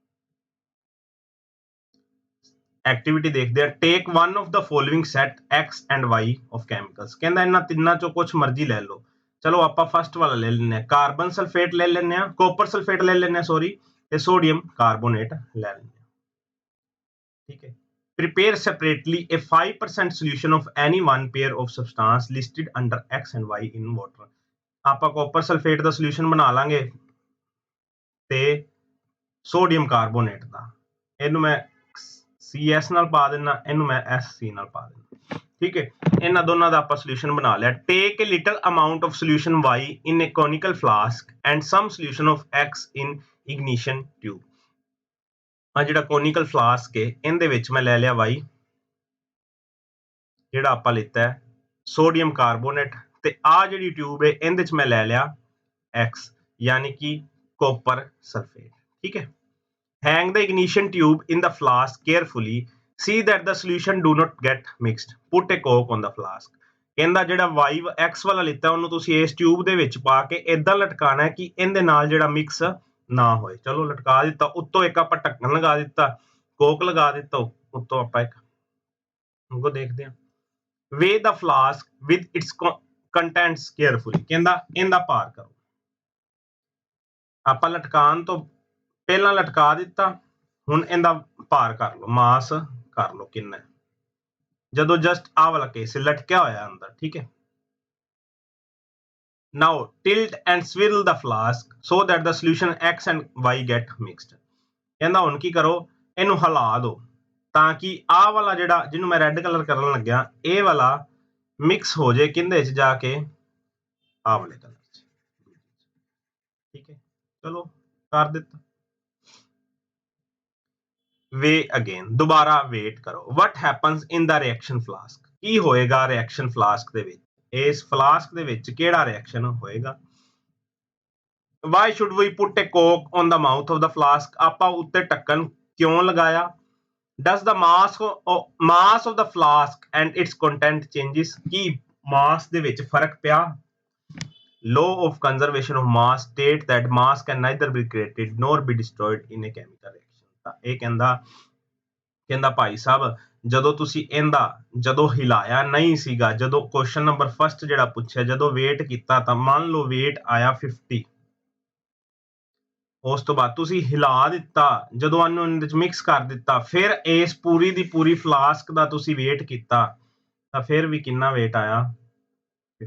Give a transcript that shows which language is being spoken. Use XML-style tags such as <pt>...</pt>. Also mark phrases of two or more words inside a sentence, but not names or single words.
<pa>ਐਕਟੀਵਿਟੀ ਦੇਖਦੇ ਆ।</pa> <en>Take one of the following set X and Y of chemicals.</en> <pa>ਕਹਿੰਦਾ ਇਹਨਾਂ ਤਿੰਨਾਂ ਚੋਂ ਕੁਝ ਮਰਜ਼ੀ ਲੈ ਲਓ। ਚਲੋ ਆਪਾਂ ਫਸਟ ਵਾਲਾ ਲੈ ਲੈਂਦੇ ਹਾਂ,</pa> <en>carbon sulphate</en> <pa>ਲੈ ਲੈਂਦੇ ਹਾਂ,</pa> <en>copper sulphate</en> <pa>ਲੈ ਲੈਂਦੇ ਹਾਂ ਸੋਰੀ, ਤੇ</pa> <en>sodium carbonate</en> <pa>ਲੈ ਲੈਂਦੇ ਹਾਂ। ਠੀਕ ਹੈ,</pa> <en>prepare separately a 5% solution of any one pair of substance listed under X and Y in water।</en> <pa>ਆਪਾਂ</pa> <en>copper sulphate</en> <pa>ਦਾ ਸੋਲੂਸ਼ਨ ਬਣਾ ਲਾਂਗੇ ਤੇ</pa> <en>sodium carbonate</en> <pa>ਦਾ, ਇਹਨੂੰ ਮੈਂ CS ਨਾਲ ਪਾ ਦਿੰਦਾ, ਇਹਨੂੰ ਮੈਂ SC ਨਾਲ ਪਾ ਦਿੰਦਾ। ਠੀਕ ਹੈ, ਇਹਨਾਂ ਦੋਨਾਂ ਦਾ ਆਪਾਂ ਸੋਲੂਸ਼ਨ ਬਣਾ ਲਿਆ।</pa> <en>ਟੇਕ a little amount of solution Y in a conical flask and some solution of X in ignition tube।</en> <pa>ਆ ਜਿਹੜਾ</pa> <en>conical flask</en> <pa>ਹੈ ਇਹਦੇ ਵਿੱਚ ਮੈਂ ਲੈ ਲਿਆ Y, ਜਿਹੜਾ ਆਪਾਂ ਲਿੱਤਾ ਹੈ</pa> <en>sodium carbonate,</en> <pa>ਤੇ ਆ ਜਿਹੜੀ ਟਿਊਬ ਹੈ ਇਹਦੇ ਚ ਮੈਂ ਲੈ ਲਿਆ X, ਯਾਨੀ ਕਿ</pa> <en>copper sulphate.</en> <pa>ਠੀਕ ਹੈ,</pa> <en>hang the ignition tube in the flask carefully, see that the solution do not get mixed, put a cork on the flask।</en> <pa>ਕਹਿੰਦਾ ਜਿਹੜਾ X ਵਾਲਾ ਲਿੱਤਾ ਉਹਨੂੰ ਤੁਸੀਂ ਇਸ ਟਿਊਬ ਦੇ ਵਿੱਚ ਪਾ ਕੇ ਏਦਾਂ ਲਟਕਾਣਾ ਕਿ ਇਹਦੇ ਨਾਲ ਜਿਹੜਾ ਮਿਕਸ ਨਾ ਹੋਏ। ਚਲੋ ਲਟਕਾ ਦਿੱਤਾ, ਉੱਤੋਂ ਇੱਕ ਆਪਾਂ ਢੱਕਣ ਲਗਾ ਦਿੱਤਾ, ਕੋਕ ਲਗਾ ਦਿੱਤਾ ਉੱਤੋਂ ਆਪਾਂ ਇੱਕ। ਅੱਗੋਂ ਦੇਖਦੇ ਹਾਂ।</pa> <en>weigh the flask with its contents carefully।</en> <pa>ਕਹਿੰਦਾ ਇਹਦਾ ਭਾਰ ਕਰੋ। ਆਪਾਂ ਲਟਕਾਉਣ ਤੋਂ ਪਹਿਲਾਂ ਲਟਕਾ ਦਿੱਤਾ, ਹੁਣ ਇਹਦਾ ਭਾਰ ਕਰ ਲਓ, ਮਾਸ ਕਰ ਲਓ ਕਿੰਨਾ, ਜਦੋਂ ਜਸਟ ਆਹ ਵਾਲਾ ਕੇਸ ਲਟਕਿਆ ਹੋਇਆ ਅੰਦਰ। ਠੀਕ ਹੈ,</pa> <en>now tilt and swirl the flask so that the solution X and Y get mixed।</en> <pa>ਕਹਿੰਦਾ ਹੁਣ ਕੀ ਕਰੋ, ਇਹਨੂੰ ਹਿਲਾ ਦਿਓ ਤਾਂ ਕਿ ਆਹ ਵਾਲਾ ਜਿਹੜਾ ਜਿਹਨੂੰ ਮੈਂ</pa> <en>red colour</en> <pa>ਕਰਨ ਲੱਗਿਆ, ਇਹ ਵਾਲਾ ਮਿਕਸ ਹੋ ਜਾਏ ਕਿੰਦੇ 'ਚ ਜਾ ਕੇ, ਆਹ ਵਾਲੇ ਕਲਰ 'ਚ। ਠੀਕ ਹੈ, ਚਲੋ ਕਰ ਦਿੱਤਾ।</pa> <en>weigh again,</en> <pa>ਦੁਬਾਰਾ ਵੇਟ ਕਰੋ।</pa> <en>what happens in the reaction flask।</en> <pa>ਕੀ ਹੋਏਗਾ</pa> <en>reaction flask</en> <pa>ਦੇ ਵਿੱਚ, ਇਸ ਫਲਾਸਕ ਦੇ ਵਿੱਚ ਕਿਹੜਾ ਰਿਐਕਸ਼ਨ ਹੋਏਗਾ।</pa> <en>Why should we put a cork on the mouth of the flask?</en> <pa>ਆਪਾਂ ਉੱਤੇ ਢੱਕਣ ਕਿਉਂ ਲਗਾਇਆ।</pa> <en>Does the mass of the flask and its content changes?</en> <pa>ਕੀ ਮਾਸ ਦੇ ਵਿੱਚ ਫਰਕ ਪਿਆ।</pa> <en>Law of conservation of mass state that mass can neither be created nor be destroyed in a chemical reaction।</en> <pa>ਤਾਂ ਇਹ ਕਹਿੰਦਾ ਭਾਈ ਸਾਹਿਬ ਜਦੋਂ ਤੁਸੀਂ ਜਦੋਂ ਹਿਲਾਇਆ ਨਹੀਂ ਸੀਗਾ, ਜਦੋਂ</pa> <en>question number first</en> <pa>ਜਿਹੜਾ ਪੁੱਛਿਆ, ਜਦੋਂ ਵੇਟ ਕੀਤਾ ਤਾਂ ਮੰਨ ਲਓ ਵੇਟ ਆਇਆ 50, ਉਸ ਤੋਂ ਬਾਅਦ ਤੁਸੀਂ ਹਿਲਾ ਦਿੱਤਾ, ਜਦੋਂ ਇਹਨੂੰ ਇਹਦੇ ਵਿੱਚ ਮਿਕਸ ਕਰ ਦਿੱਤਾ, ਫਿਰ ਇਸ ਪੂਰੀ ਦੀ ਪੂਰੀ ਫਲਾਸਕ ਦਾ ਤੁਸੀਂ ਵੇਟ ਕੀਤਾ ਤਾਂ ਫਿਰ ਵੀ ਕਿੰਨਾ ਵੇਟ ਆਇਆ 50।</pa>